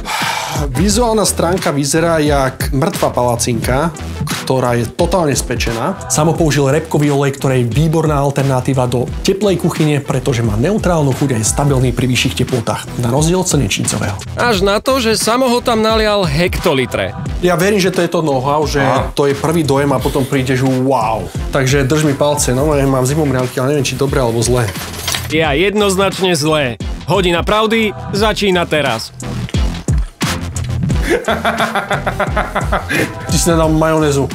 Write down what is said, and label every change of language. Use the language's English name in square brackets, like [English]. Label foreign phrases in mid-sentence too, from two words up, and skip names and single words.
[Slovak] Vizuálna stránka vyzerá jak mŕtva palacinka, ktorá je totálne spečená. Samo použil repkový olej, ktorý je výborná alternatíva do teplej kuchyne, pretože má neutrálnu chuť a je stabilný pri vyšších teplotách, na rozdiel od slnečnicového. Až na to, že Samo ho tam nalial hektolitre. Ja verím, že to je to know-how, že to je prvý dojem a potom prídeš wow. Takže drž mi palce, no ja mám zimomriavky, ale neviem, či dobre alebo zlé. Ja jednoznačne zlé. Hodina pravdy začína teraz. Ty si nedal majonézu.